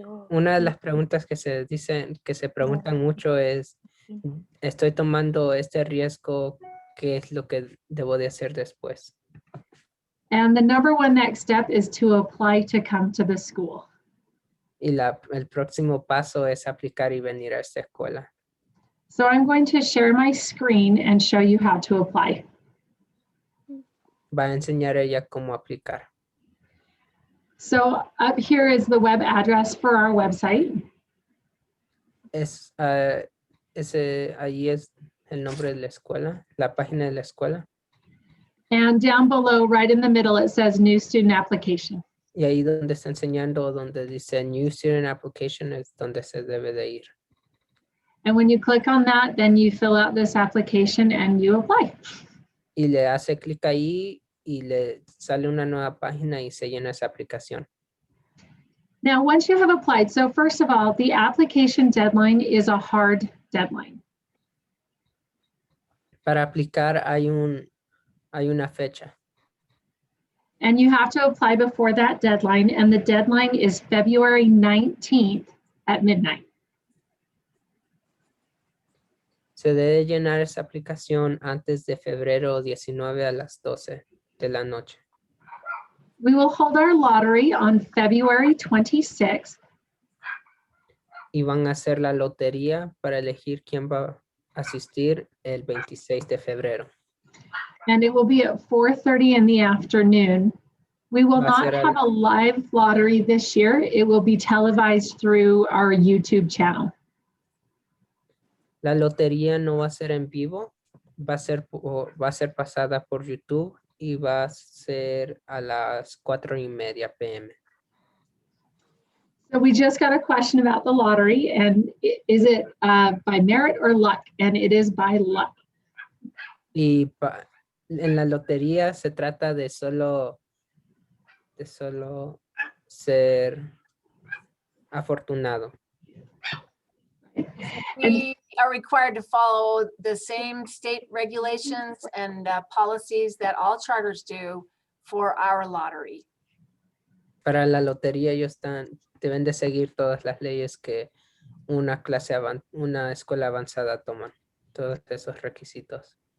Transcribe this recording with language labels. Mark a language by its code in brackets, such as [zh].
[es] Una de las preguntas que se preguntan mucho es, estoy tomando este riesgo, ¿qué es lo que debo de hacer después? [en] And the number one next step is to apply to come to the school. [es] Y el próximo paso es aplicar y venir a esta escuela. [en] So I'm going to share my screen and show you how to apply. [es] Va a enseñar ella cómo aplicar. [en] So up here is the web address for our website. [es] Ahí es el nombre de la escuela, la página de la escuela. [en] And down below, right in the middle, it says New Student Application. [es] Y ahí donde está enseñando, donde dice New Student Application, es donde se debe de ir. [en] And when you click on that, then you fill out this application and you apply. [es] Y le hace clic ahí y le sale una nueva página y se llena esa aplicación. [en] Now, once you have applied, so first of all, the application deadline is a hard deadline. [es] Para aplicar hay una fecha. [en] And you have to apply before that deadline, and the deadline is February 19th at midnight. [es] Se debe llenar esa aplicación antes de febrero 19 a las 12 de la noche. [en] We will hold our lottery on February 26th. [es] Y van a hacer la lotería para elegir quién va a asistir el 26 de febrero. [en] And it will be at 4:30 in the afternoon. We will [es] Va a [en] not [es] ser [en] have a live lottery this year. It will be televised through our YouTube channel. [es] La lotería no va a ser en vivo, va a ser pasada por YouTube y va a ser a las 4:30 p.m. [en] So we just got a question about the lottery, and is it by merit or luck? And it is by luck. [es] Y en la lotería se trata de solo ser afortunado. [en] We are required to follow the same state regulations and policies that all charters do for our lottery. [es] Para la lotería ellos deben de seguir todas las leyes que una escuela avanzada toman, todos esos requisitos.